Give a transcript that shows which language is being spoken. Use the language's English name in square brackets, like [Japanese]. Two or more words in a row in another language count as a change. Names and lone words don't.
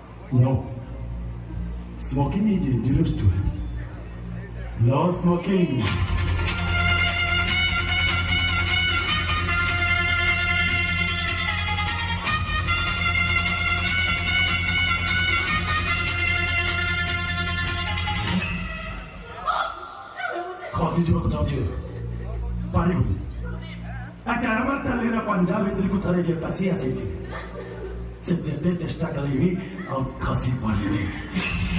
[English] No. Smoking is dangerous to him. No smoking. [Odia] ଖସି ଯିବାକୁ ଚାହୁଁଛି ପାରିବୁନି କାରଣ ତାଲିର ପଞ୍ଜାବ ଭିତରକୁ ଥରେ ଯେ ପଶି ଆସିଛି ସେ ଯେତେ ଚେଷ୍ଟା କଲେ ବି ଆଉ ଖସି ପାରିବେ